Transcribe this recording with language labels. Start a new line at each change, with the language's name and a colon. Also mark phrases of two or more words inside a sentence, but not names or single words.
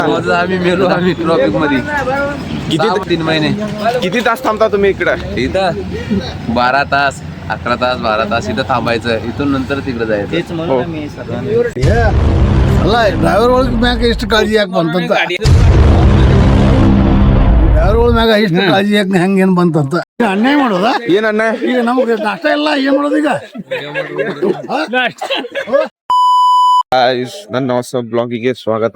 Marathi: आम्ही मेलो आम्ही ट्रॉफिक मध्ये किती 3 महिने किती तास थांबता तुम्ही इकडे? इथं 12 तास 11 तास 12 तास इथं थांबायचं, इथून नंतर तिकडे जायचं.
Kannada: ಅಲ್ಲ ಡ್ರೈವರ್ ಒಳಗೆ ಮ್ಯಾಗ ಎಷ್ಟು ಕಾಳಜಿ ಯಾಕೆ ಬಂತಂತ ಡ್ರೈವರ್ ಒಳ ಮ್ಯಾಗ ಎಷ್ಟು ಕಾಳಜಿ ಯಾಕೆ ಹೆಂಗೇನು ಬಂತಂತ ಅನ್ಯಾಯ ಮಾಡೋದ ಏನ್ ಅಣ್ಣ? ಈಗ ನಮಗೆ ನಾಷ್ಟ ಇಲ್ಲ ಏನ್ ಮಾಡೋದು ಈಗ ಗೈಸ್ ನನ್ನ ಹೊಸ ಬ್ಲಾಗಿಗೆ ಸ್ವಾಗತ.